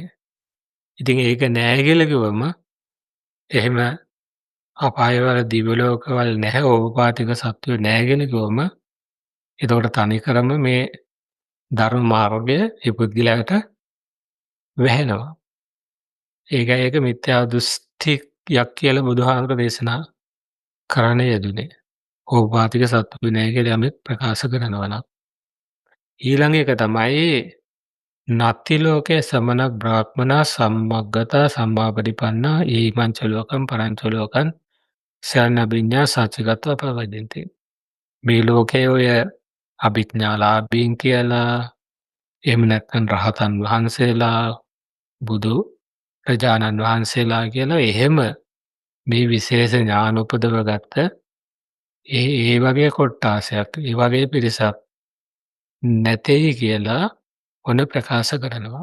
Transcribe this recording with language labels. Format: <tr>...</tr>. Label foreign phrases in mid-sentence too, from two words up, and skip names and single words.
<si>ඉතින් ඒක නෑ කියලා කිව්වම එහෙම අපායවල දිව්‍ය ලෝකවල නැහැ ඕපපාතික සත්වයෝ නෑ කියලා කිව්වම එතකොට තනිකරම මේ ධර්ම මාර්ගය ඒ පුද්ගලයාට වැහෙනවා. ඒකයි ඒක මිත්‍යා දෘෂ්ටියක් කියලා බුදුහාමුදුරුවෝ දේශනා කරන්න යෙදුනේ. ඕපපාතික සත්වයෝ නෑ කියලා යමෙක් ප්‍රකාශ කරනවා නම්. ඊළඟ එක තමයි</si> <pi>නත්ති ලෝකේ සමන බ්‍රාහ්මනා සම්මග්ගතා සම්මාපටිපන්නා ඊමංච ලෝකම් පරංච ලෝකං සයන්නබිඤ්ඤා සච්චිගතව පවදින්ති.</pi> <si>මේ ලෝකයේ ඔය අභිඥාලාභීන් කියලා එහෙම නැත්නම් රහතන් වහන්සේලා බුදු රජාණන් වහන්සේලා කියලා එහෙම මේ විශේෂ ඥාන උපදව ගත්ත ඒ වගේ කොට්ටාසයක් ඒ වගේ පිරිසක් නැtei කියලා ඔන්න ප්‍රකාශ කරනවා.</si>